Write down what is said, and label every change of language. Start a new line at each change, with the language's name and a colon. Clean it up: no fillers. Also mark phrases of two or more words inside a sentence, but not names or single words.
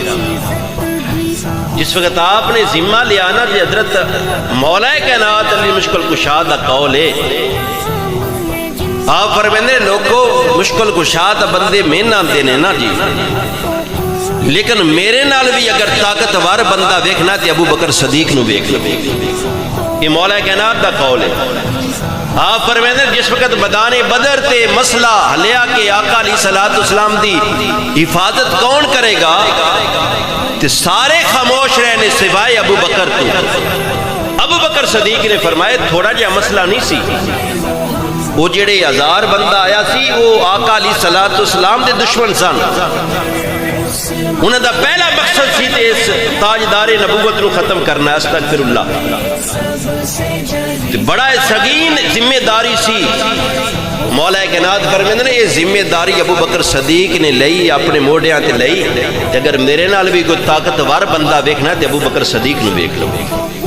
Punjabi: جس وقت آپ نے ذمہ لیا نا جی حضرت مولا کائنات علی مشکل کشا دا قول ہے، آپ فرماندے لوگوں مشکل کشا دا بندے میں آتے نے نا جی، لیکن میرے نال بھی اگر طاقتور بندہ ویکھنا تے ابو بکر صدیق نو ویکھ لو۔ یہ مولا کائنات دا قول ہے۔ آپ فرماندے جس وقت میدان بدر تے مسئلہ ہلیا کہ آقا
Arabic: علیہ الصلوۃ والسلام
Punjabi: دی حفاظت کون کرے گا تے سارے خاموش رہنے سوائے ابو بکر تو۔ ابو بکر صدیق نے فرمایا تھوڑا جہا مسئلہ نہیں سی، وہ جڑے 1000 بندہ آیا سی وہ آقا
Arabic: علیہ الصلوۃ والسلام
Punjabi: دے دشمن سن، انہوں دا پہلا مقصد سی تے اس تاجدار نبوت نو ختم کرنا،
Arabic: استغفر اللہ۔
Punjabi: بڑا سنگین ذمہ داری سی، مولا کائنات فرماندے نے یہ ذمہ داری ابو بکر صدیق نے لئی اپنے موڈیاں تے لئی، اگر میرے نال بھی کوئی طاقتور بندہ ویکھنا تے ابو بکر صدیق نو ویکھ لو۔